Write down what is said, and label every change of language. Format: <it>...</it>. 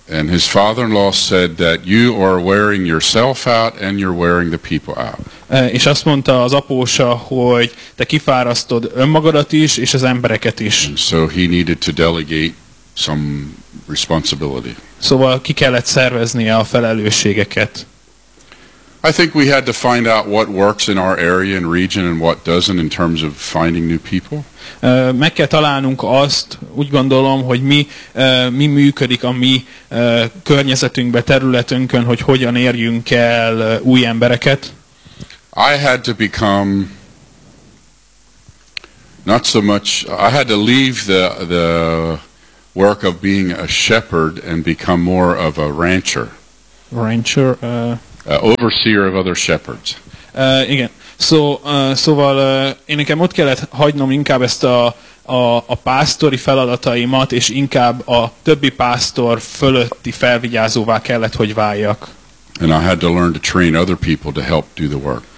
<en>And his father-in-law said that you are wearing yourself out and you're wearing the people out.</en> <hu>És azt mondta az apósa, hogy te kifárasztod önmagadat is és az embereket is.</hu> <en>And so he needed to delegate some responsibility.</en> <hu>Szóval ki kellett szerveznie a felelősségeket.</hu> <en>I think we had to find out what works in our area and region and what doesn't in terms of finding new people.</en> <hu>Meg kell találnunk azt, úgy gondolom, hogy mi működik a mi környezetünkbe, területünkön, hogy hogyan érjünk el új embereket.</hu> <en>I had to become not so much, I had to leave the work of being a shepherd and become more of a rancher. Rancher, Overseer of other shepherds.</en> <hu>Igen. Szóval én nekem ott kellett hagynom inkább ezt a pásztori feladataimat, és inkább a többi pásztor fölötti felvigyázóvá kellett, hogy váljak.</hu> <en>And I had to learn to train other people to help do the work.</en>